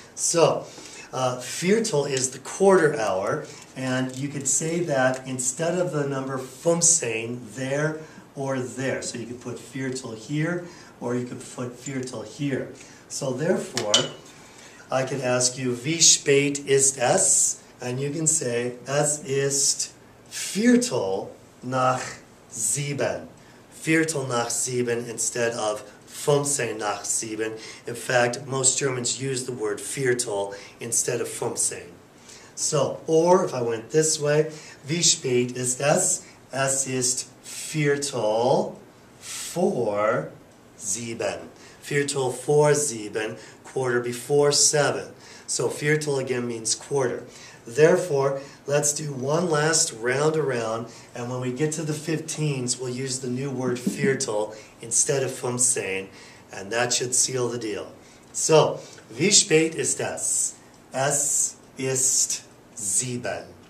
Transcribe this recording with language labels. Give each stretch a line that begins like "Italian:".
English: So, Viertel is the quarter hour. And you could say that instead of the number 15, there or there. So you could put Viertel here, or you could put Viertel here. So therefore, I could ask you,
German: wie spät ist es?
English: And you can say,
German: es ist Viertel nach 7. Viertel nach 7
English: instead of 15 nach 7. In fact, most Germans use the word Viertel instead of 15. So, or if I went this way,
German: wie spät ist es? Es ist Viertel vor 7. Viertel vor 7,
English: quarter before 7. So Viertel again means quarter. Therefore, let's do one last round around, and when we get to the 15s, we'll use the new word Viertel instead of 15, and that should seal the deal.
German: So, wie spät ist es? Es ist 7.